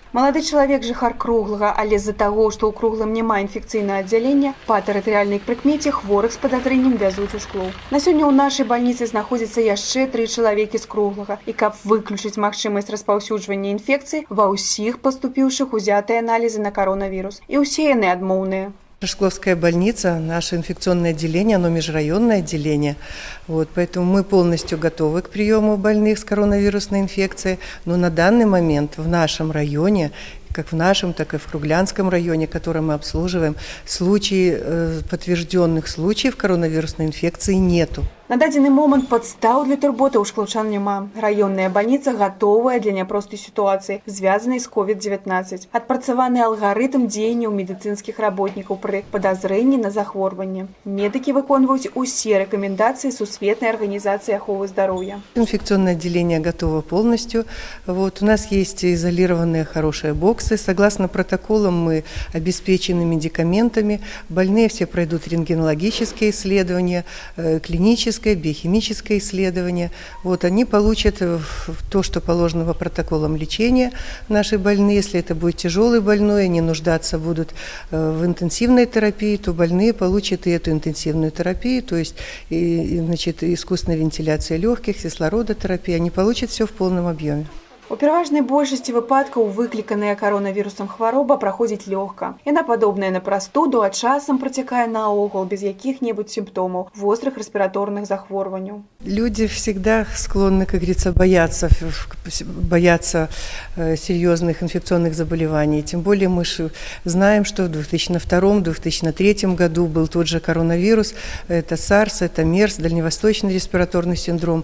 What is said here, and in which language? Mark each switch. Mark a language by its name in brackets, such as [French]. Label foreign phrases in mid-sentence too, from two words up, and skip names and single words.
[Belarusian] Малады чалавек жыхар Круглага, але з-за таго, што ў Круглым няма інфекцыйнага аддзялення, па тэрытарыяльнай прыкмеце хворых з падазрэннем вязуць у Шклоў. На сёння ў нашай бальніцы знаходзіцца яшчэ 3 чалавекі з Круглага, і каб выключыць магчымасць распаўсюджвання інфекцыі, ва ўсіх паступіўшых узятыя аналізы на каронавірус. І ўсе яны адмоўныя. [Russian] Шкловская больница, наше инфекционное отделение, оно межрайонное отделение. Поэтому мы полностью готовы к приему больных с коронавирусной инфекцией. Но на данный момент в нашем районе, как в нашем, так и в Круглянском районе, который мы обслуживаем, подтвержденных случаев коронавирусной инфекции нету. [Belarusian] На дадзены момант падстаў для турботы ў шклаўчан няма. Раённая бальніца гатовая для няпростай сітуацыі, звязанай з COVID-19. Адпрацаваны алгарытм дзеянняў медыцынскіх работнікаў пры падазрэнні на захворванне. Медыкі выконваюць усе рэкамендацыі Сусветнай арганізацыі аховы здароўя. [Russian] Инфекционное отделение готово полностью. У нас есть изолированные хорошие боксы. Согласно протоколам мы обеспечены медикаментами. Больные все пройдут рентгенологические исследования, клинические, биохимическое исследование. Они получат то, что положено по протоколам лечения нашей больные. Если это будет тяжелый больной, они нуждаться будут в интенсивной терапии, то больные получат и эту интенсивную терапию, то есть искусственная вентиляция легких, кислородотерапия. Они получат все в полном объеме. [Belarusian] У пераважнай большасці выпадкаў выкліканая каронавірусам хвароба праходзіць лёгка. Яна падобная на прастуду, а часам працякае наогул без якіх-небудзь сімптомаў вострых рэспіраторных захворванняў. [Russian] Люди всегда склонны, как говорится, бояться серьезных инфекционных заболеваний. Тем более мы знаем, что в 2002-2003 году был тот же коронавирус, это SARS, это МЕРС, дальневосточный респираторный синдром.